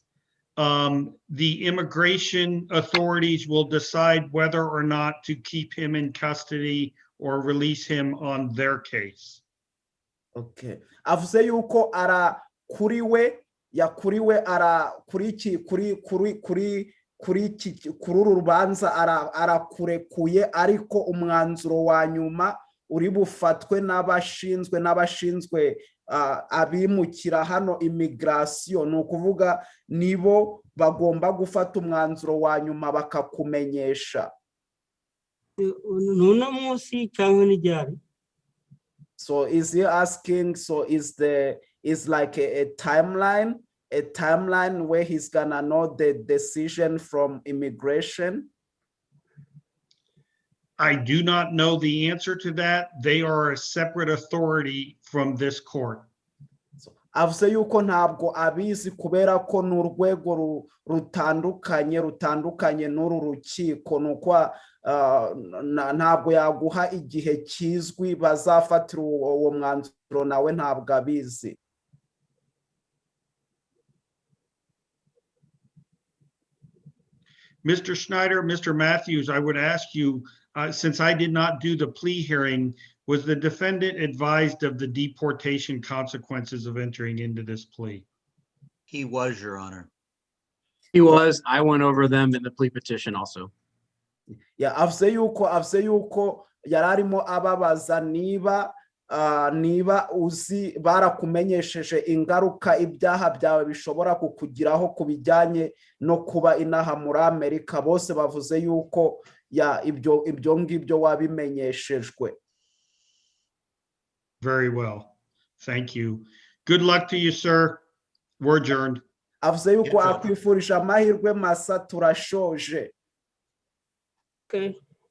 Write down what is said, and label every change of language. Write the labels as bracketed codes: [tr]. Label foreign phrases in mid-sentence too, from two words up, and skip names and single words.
[en] The immigration authorities will decide whether or not to keep him in custody or release him on their case. Okay. [rw] Avuze yuko yakuriwe kuri uru rubanza arakurekuye, ariko umwanzuro wa nyuma uri bufatwe n'abashinzwe abimukira hano immigration, ni ukuvuga nibo bagomba gufata umwanzuro wa nyuma bakakumenyesha. Nuna munsi cyangwa n'iryari? [en] So is he asking, so is like a timeline where he's gonna know the decision from immigration? I do not know the answer to that. They are a separate authority from this court. [rw] Avuze yuko ntabwo abizi kubera ko n'urwego rutandukanye n'uru rukiko, nuko ntabwo yaguha igihe kizwi bazafatira uwo mwanzuro, nawe ntabwo abizi. [en] Mr. Schneider, Mr. Matthews, I would ask you, since I did not do the plea hearing, was the defendant advised of the deportation consequences of entering into this plea? He was, Your Honor. He was. I went over them in the plea petition also. Yeah, [rw] avuze yuko yararimo ababaza niba uzi barakumenyesheje ingaruka ibyaha byawe bishobora kukugiraho kubijyanye no kuba inaha muri Amerika. Bose bavuze yuko ibyo ngibyo wabimenyeshejwe. [en] Very well. Thank you. Good luck to you, sir. We're adjourned. [rw] Avuze yuko akwifurije amahirwe masa, turashoje. [en] Okay.